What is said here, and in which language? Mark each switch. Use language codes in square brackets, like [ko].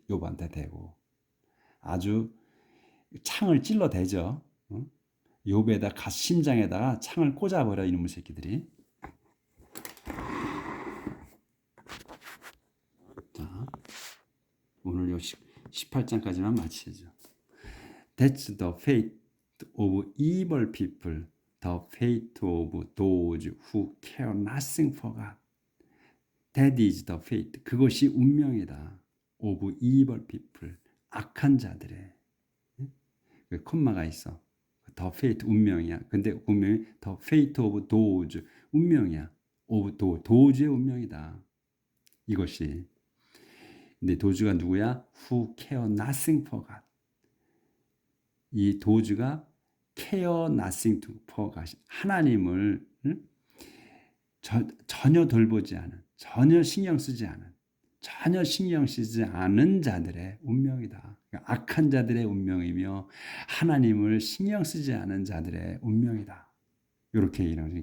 [ko] 욥한테 대고 아주 창을 찔러대죠. 욥에다 심장에다가 창을 꽂아버려 이놈의 새끼들이. 자, 오늘 요 18장까지만 마치죠. [en] That's the fate of evil people, the fate of those who care nothing for God. That is the fate. [ko] 그것이 운명이다. [en] of evil people, [ko] 악한 자들의. 그 콤마가 있어. The fate 운명이야. 근데 운명이 [en] the fate of those [ko] 운명이야. of those의 운명이다. 이것이. 근데 도주가 누구야? [en] Who care nothing for God. [ko] 이 도주가 [en] care nothing for God. [ko] 하나님을 전혀 돌보지 않은, 전혀 신경 쓰지 않은, 전혀 신경 쓰지 않은 자들의 운명이다. 그러니까 악한 자들의 운명이며 하나님을 신경 쓰지 않은 자들의 운명이다. 이렇게 얘기하는 거죠.